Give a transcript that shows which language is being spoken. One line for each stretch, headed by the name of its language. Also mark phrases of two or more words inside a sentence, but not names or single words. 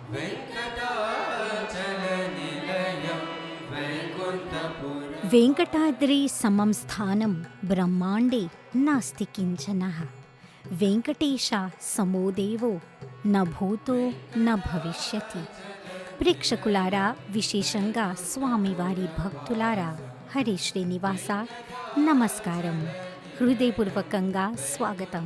Sanskrit: वेङ्कटाचलनिलयं वैकुण्ठपुरम् वेङ्कटाद्रि समं स्थानं ब्रह्माण्डे नास्ति किञ्चनः। వెంకటేశ సమో దేవో న భూతో న భవిష్యతి.
Telugu: ప్రేక్షకులారా, విశేషంగా స్వామివారి భక్తులారా, హరి శ్రీనివాస నమస్కారం, హృదయపూర్వకంగా స్వాగతం.